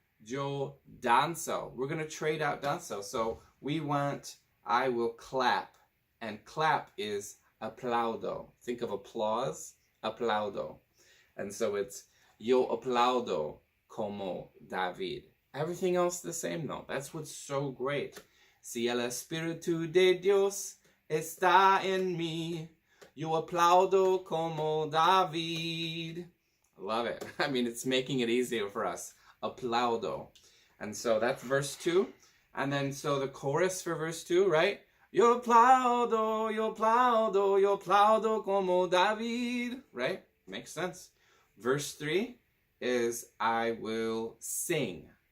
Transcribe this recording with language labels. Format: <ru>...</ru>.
<es>Yo danzo.</es> <en>We're going to trade out danzo. So we want I will clap. And clap is aplaudo. Think of applause, aplaudo. And so it's</en> <es>yo aplaudo como David.</es> <en>Everything else the same though. That's what's so great.</en> <es>Si el Espíritu de Dios está en mí, yo aplaudo como David.</es> <en>I love it. I mean, it's making it easier for us. Aplaudo. And so that's verse 2. And then so the chorus for verse 2, right?</en> <es>Yo aplaudo, yo aplaudo, yo aplaudo como David.</es> <en>Right? Makes sense. Verse 3 is I will sing.</en>